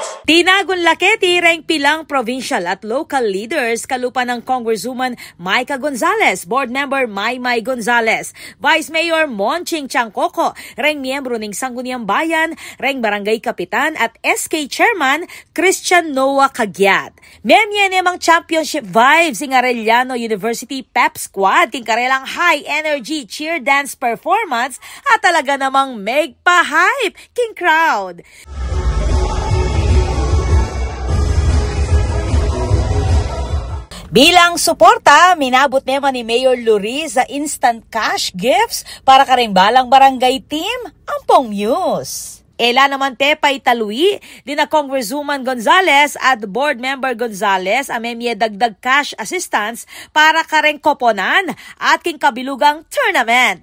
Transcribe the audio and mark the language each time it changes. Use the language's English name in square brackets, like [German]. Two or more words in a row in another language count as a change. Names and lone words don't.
[Pampanga] Tinagon laketi reng pilang provincial at [English] local leaders [Pampanga] kalupa ng Congresswoman Micah Gonzales, Board Member Maymay Gonzales, Vice Mayor Monching Changcoco, reng miyembro ng Sangguniang Bayan, reng Barangay Kapitan at SK Chairman Christian Noah Cagyat. Memye nemang [English] championship vibes [Pampanga] ng Arellano University Pep Squad king karelang [English] high energy cheer dance performance [Pampanga] at talaga namang megpa-hype king crowd. Bilang suporta, minabot naman ni Mayor Luriz sa [English] instant cash gifts [Pampanga] para karimbalang barangay team, Ampong Muse. Ela naman Pepay Talui, din na Congresswoman Gonzales at Board Member Gonzales amemye dagdag [English] cash assistance [Pampanga] para kareng koponan at king kabilugang tournament.